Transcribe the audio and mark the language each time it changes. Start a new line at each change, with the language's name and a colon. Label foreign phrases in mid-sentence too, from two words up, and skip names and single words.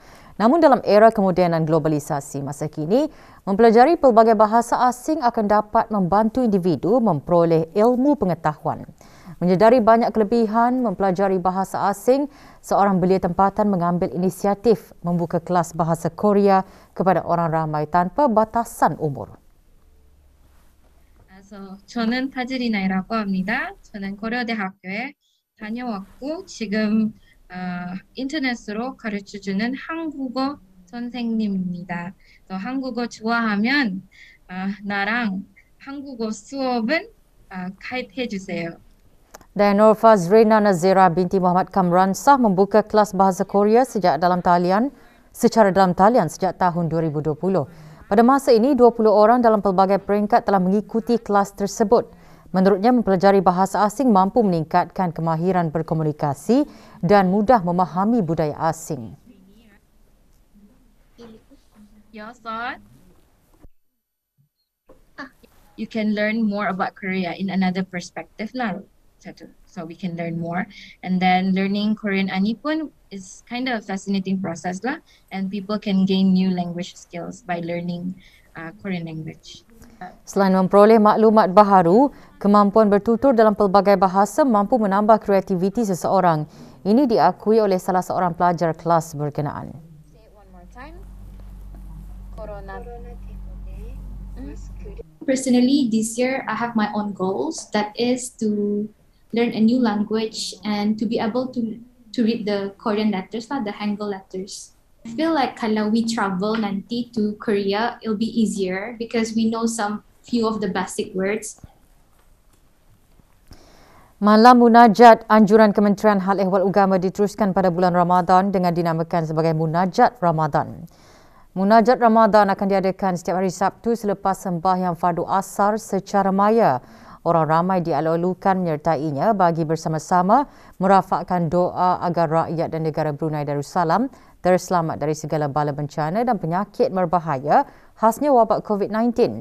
Malay: Namun dalam era kemodenan globalisasi masa kini, mempelajari pelbagai bahasa asing akan dapat membantu individu memperoleh ilmu pengetahuan. Menyedari banyak kelebihan mempelajari bahasa asing, seorang belia tempatan mengambil inisiatif membuka kelas bahasa Korea kepada orang ramai tanpa batasan umur.
Korean: 저는 타즈리나이라고 합니다. 저는 고려대학교에 다녀왔고 지금 인터넷으로 가르쳐주는 한국어 선생님입니다. 한국어 좋아하면 나랑 한국어 수업은 가입해 주세요.
Malay: Dan Nur Fazrina Nazira binti Muhammad Kamran sah membuka kelas bahasa Korea secara dalam talian sejak tahun 2020. Pada masa ini, 20 orang dalam pelbagai peringkat telah mengikuti kelas tersebut. Menurutnya, mempelajari bahasa asing mampu meningkatkan kemahiran berkomunikasi dan mudah memahami budaya asing.
English: You can learn more about Korea in another perspective lah. So we can learn more, and then learning Korean Anipun is kind of a fascinating process lah, and people can gain new language skills by learning Korean language.
Malay: Selain memperoleh maklumat baharu, kemampuan bertutur dalam pelbagai bahasa mampu menambah kreativiti seseorang. Ini diakui oleh salah seorang pelajar kelas berkenaan.
English: Personally, this year I have my own goals. That is to learn a new language and to be able to read the Korean letters, the Hangul letters. I feel like kalau we travel nanti to Korea, it'll be easier because we know some few of the basic words.
Malay: Malam Munajat Anjuran Kementerian Hal Ehwal Agama diteruskan pada bulan Ramadan dengan dinamakan sebagai Munajat Ramadan. Munajat Ramadan akan diadakan setiap hari Sabtu selepas sembahyang fardu asar secara maya. Orang ramai dialu-alukan menyertainya bagi bersama-sama merafakkan doa agar rakyat dan negara Brunei Darussalam terselamat dari segala bala bencana dan penyakit berbahaya khasnya wabak COVID-19.